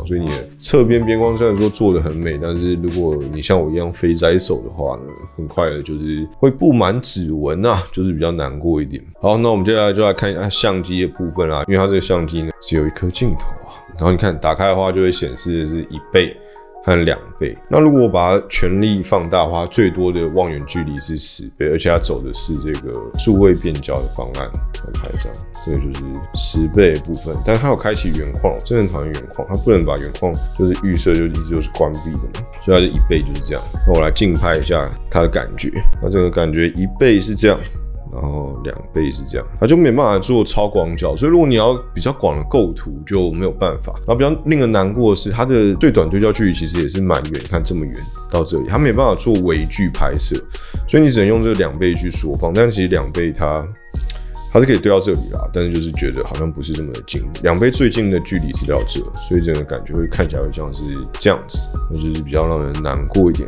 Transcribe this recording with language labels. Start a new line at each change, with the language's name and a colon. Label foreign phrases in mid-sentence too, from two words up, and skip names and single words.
Chinese: 所以你的側邊邊框雖然說做的很美，但是如果你像我一樣肥宅手的話呢，很快的就是會布滿指紋啊，就是比較難過一點。好，那我們接下來就來看一下相機的部分啦，因為它這個相機呢是有一顆鏡頭啊，然後你看打開的話就會顯示的是1倍和2倍。那如果我把它全力放大的話，最多的望遠距離是10倍，而且它走的是这个數位變焦的方案。我拍這樣，這個就是10倍的部分，但是它有開啟原框，我真的很討厭原框，它不能把原框就是預設就一直都是關閉的嘛，所以它是1倍就是這樣。那我來近拍一下它的感覺，那這個感覺1倍是這樣。然後2倍是這樣，它就沒辦法做超廣角，所以如果你要比較廣的構圖就沒有辦法。然後比較令人難過的是，它的最短對焦距離其實也是蠻遠，你看這麼遠到這裡，它沒辦法做微距拍攝，所以你只能用這個2倍去縮放。但是其實2倍它是可以對到這裡啦，但是就是覺得好像不是這麼的近。2倍最近的距離是到這，所以整個感覺會看起來會像是這樣子，那就是比較讓人難過一點。